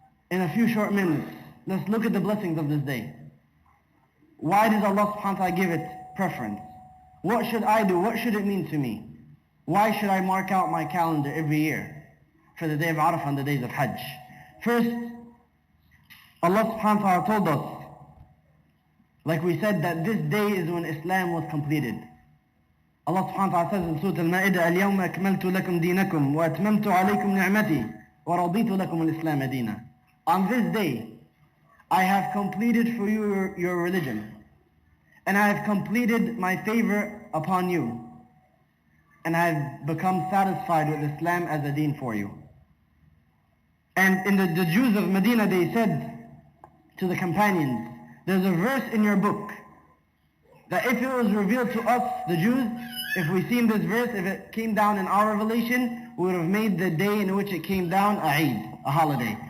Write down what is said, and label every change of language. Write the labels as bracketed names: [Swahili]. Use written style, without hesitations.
[English] In a few short minutes, let's look at the blessings of this day. Why does Allah subhanahu wa ta'ala give it preference? What should I do? What should it mean to me? Why should I mark out my calendar every year for the day of Arafah and the days of Hajj? First, Allah subhanahu wa ta'ala told us, like we said, that this day is when Islam was completed. Allah subhanahu wa ta'ala says in Surah Al-Ma'idah, [Arabic] الْيَوْمَ أَكْمَلْتُ لَكُمْ دِينَكُمْ وَأَتْمَمْتُ عَلَيْكُمْ نِعْمَتِي وَرَضِيتُ لَكُمُ الْإِسْلَامَ دِينًا. [English] On this day, I have completed for you your religion, and I have completed my favor upon you, and I have become satisfied with Islam as a deen for you. And in the Jews of Medina, they said to the companions, there's a verse in your book that if it was revealed to us, the Jews, if we seen this verse, if it came down in our revelation, we would have made the day in which it came down a Eid, a holiday.